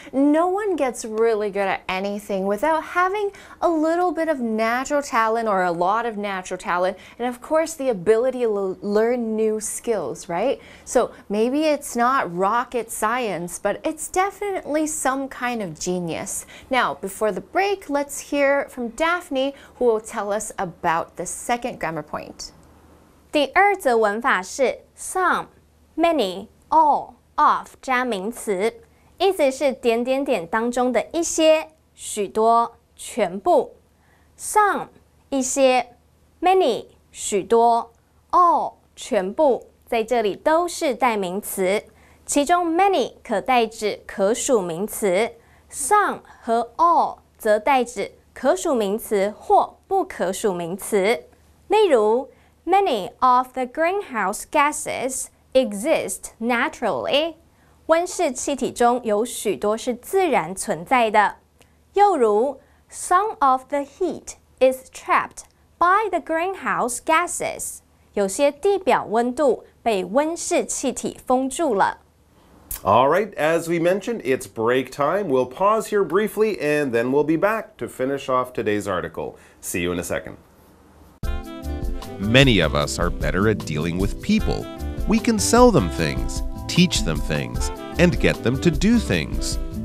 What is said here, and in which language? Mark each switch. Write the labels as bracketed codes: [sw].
[en] No one gets really good at anything without having a little bit of natural talent or a lot of natural talent, and of course the ability to learn new skills, right? So maybe it's not rocket science, but it's definitely some kind of genius. Now, before the break, let's hear from Daphne, who will tell us about the second grammar point. [zh] 第二则文法是 some、many、all、of 加名词，意思是点点点当中的一些、许多、全部。 some 一些 ，many 许多 ，all 全部，在这里都是代名词，其中 many 可代指可数名词 ，some 和 all 则代指可数名词或不可数名词。 [en] 例如 Many of the greenhouse gases exist naturally. [zh] 温室气体中有许多是自然存在的。 [en] 又如 Some of the heat is trapped by the greenhouse gases. [zh] 有些地表温度被温室气体封住了。 [en] All right, as we mentioned, it's break time. We'll pause here briefly and then we'll be back to finish off today's article. See you in a second. Many of us are better at dealing with people. We can sell them things, teach them things, and get them to do things.